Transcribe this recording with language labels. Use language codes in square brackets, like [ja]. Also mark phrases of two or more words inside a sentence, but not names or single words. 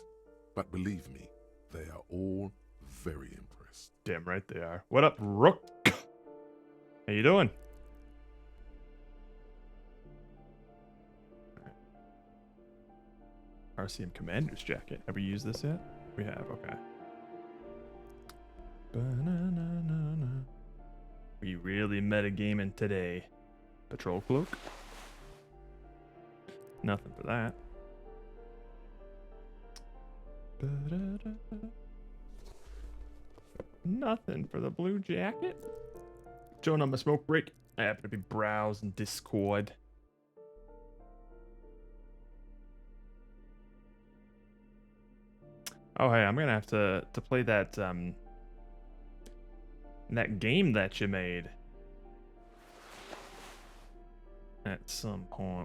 [en] But believe me, they are all very impressed. Damn right they are. What up, Rook? How you doing? RCM Commander's jacket. Have we used this yet? We have, okay. Ba-na-na-na-na. We really metagaming today. Patrol cloak? Nothing for that. Ba-da-da-da. Nothing for the blue jacket. Join on my smoke break. I happen to be browsing Discord. Oh hey, I'm gonna have to play that that game that you made at some point.